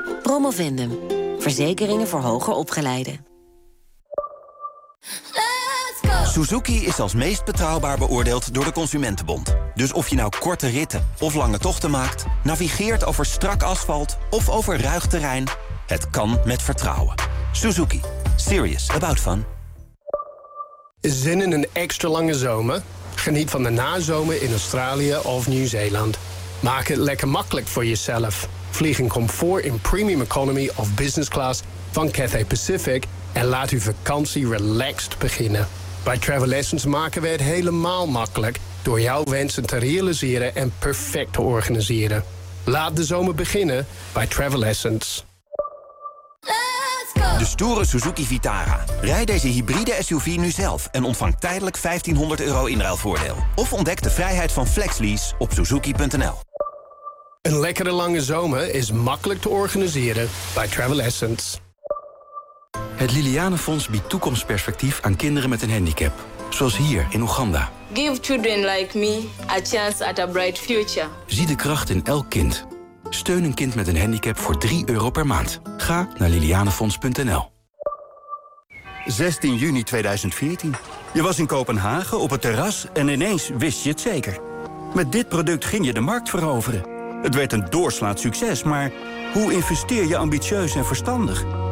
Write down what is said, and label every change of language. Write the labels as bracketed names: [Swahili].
[Dutch] Promovendum, verzekeringen voor hoger opgeleiden. Suzuki is als meest betrouwbaar beoordeeld door de Consumentenbond. Dus of je nou korte ritten of lange tochten maakt, navigeert over strak asfalt of over ruig terrein, het kan met vertrouwen. Suzuki, [English] serious about fun. [Dutch] Zin in een extra lange zomer? Geniet van de nazomer in Australië of Nieuw-Zeeland. Maak het lekker makkelijk voor jezelf. Vlieg in comfort in premium economy of business class van Cathay Pacific en laat uw vakantie relaxed beginnen. Bij Travel Essence maken we het helemaal makkelijk door jouw wensen te realiseren en perfect te organiseren. Laat de zomer beginnen bij Travel Essence. De stoere Suzuki Vitara. Rijd deze hybride SUV nu zelf en ontvang tijdelijk €1500 inruilvoordeel. Of ontdek de vrijheid van flexlease op suzuki.nl. Een lekkere lange zomer is makkelijk te organiseren bij Travel Essence. Het Liliane Fonds biedt toekomstperspectief aan kinderen met een handicap. Zoals hier in Oeganda. [English] Give children like me a chance at a bright future. [Dutch] Zie de kracht in elk kind. Steun een kind met een handicap voor €3 per maand. Ga naar lilianefonds.nl. 16 juni 2014. Je was in Kopenhagen op het terras en ineens wist je het zeker. Met dit product ging je de markt veroveren. Het werd een doorslaand succes, maar hoe investeer je ambitieus en verstandig?